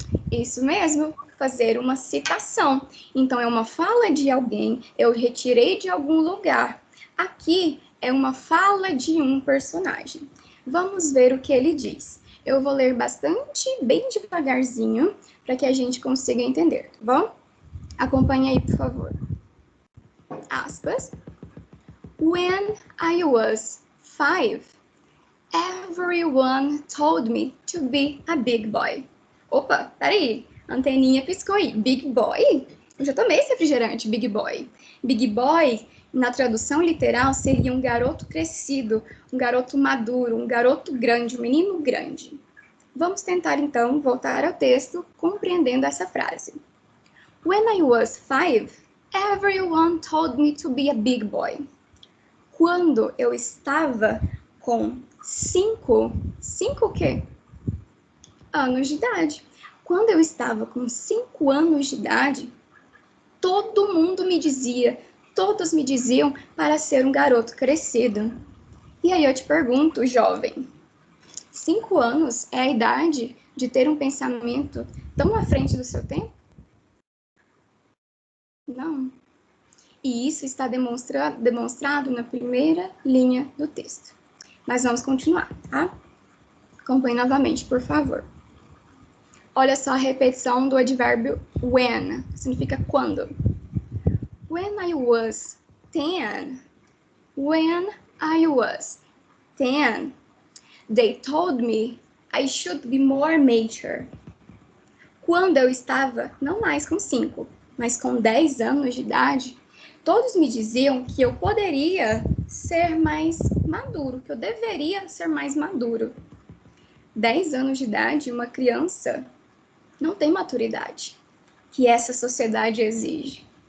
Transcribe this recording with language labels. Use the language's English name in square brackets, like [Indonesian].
[Portuguese] Isso mesmo, fazer uma citação. Então, é uma fala de alguém, eu retirei de algum lugar. Aqui é uma fala de um personagem. Vamos ver o que ele diz. Eu vou ler bastante, bem devagarzinho, para que a gente consiga entender, tá bom? Acompanhe aí, por favor. Aspas. [English] When I was 5, everyone told me to be a big boy. [Portuguese] Opa, peraí, a anteninha piscou aí. Big boy? Eu já tomei esse refrigerante, big boy. Big boy, na tradução literal, seria um garoto crescido, um garoto maduro, um garoto grande, um menino grande. Vamos tentar, então, voltar ao texto, compreendendo essa frase. [English] When I was 5, everyone told me to be a big boy. [Portuguese] Quando eu estava com 5 o quê? Anos de idade. Quando eu estava com 5 anos de idade, todo mundo me dizia, todos me diziam para ser um garoto crescido. E aí eu te pergunto, jovem, 5 anos é a idade de ter um pensamento tão à frente do seu tempo? Não. E isso está demonstrado na primeira linha do texto. Mas vamos continuar, tá? Acompanhe novamente, por favor. Olha só a repetição do advérbio when, que significa quando. [English] When I was 10. When I was 10, they told me I should be more mature. [Portuguese] Quando eu estava, não mais com 5, mas com 10 anos de idade, todos me diziam que eu poderia ser mais maduro, que eu deveria ser mais maduro. 10 anos de idade, uma criança não tem maturidade que essa sociedade exige.